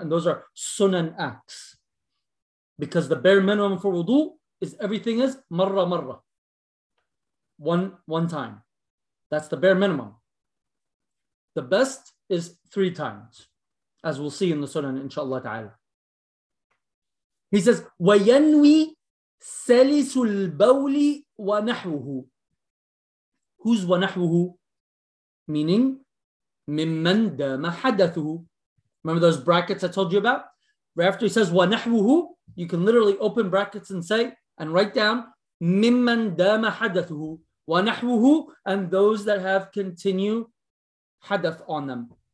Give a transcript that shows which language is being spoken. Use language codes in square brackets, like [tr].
[en] And those are sunan acts. Because the bare minimum for wudu is everything is [ar] marra marra. [en] One time. That's the bare minimum. The best is three times, as we'll see in the sunan, inshallah ta'ala. He says, [ar] وَيَنْوِي سَلِسُ الْبَوْلِ وَنَحْوُهُ. [en] Who's [ar] وَنَحْوُهُ? [en] Meaning, [ar] مِمَّنْ دَمَ حَدَثُهُ. [en] Remember those brackets I told you about? Right after he says وَنَحْوُهُ, you can literally open brackets and say, and write down, [ar] مِمَّنْ دَمَ حَدَثُهُ. [en] وَنَحْوُهُ, and those that have continued hadath on them.